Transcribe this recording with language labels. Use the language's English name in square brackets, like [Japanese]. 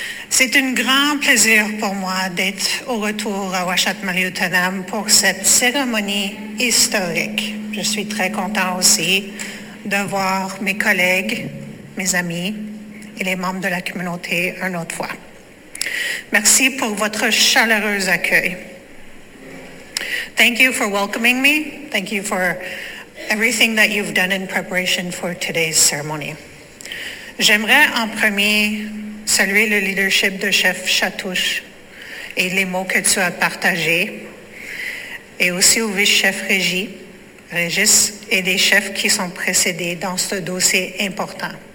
[French] C'est un grand plaisir pour moi d'être au retour à Ouachat Maliutanam pour cette cérémonie historique. Je suis très content aussi de voir mes collègues, mes amis, et les membres de la communauté une autre fois. Merci pour votre chaleureux accueil. [English] Thank you for welcoming me. Thank you for everything that you've done in preparation for today's ceremony. [French] J'aimerais en premier saluer le leadership de Chef Chatouche et les mots que tu as partagés, et aussi au vice-chef Régis, et des chefs qui sont précédés dans ce dossier important.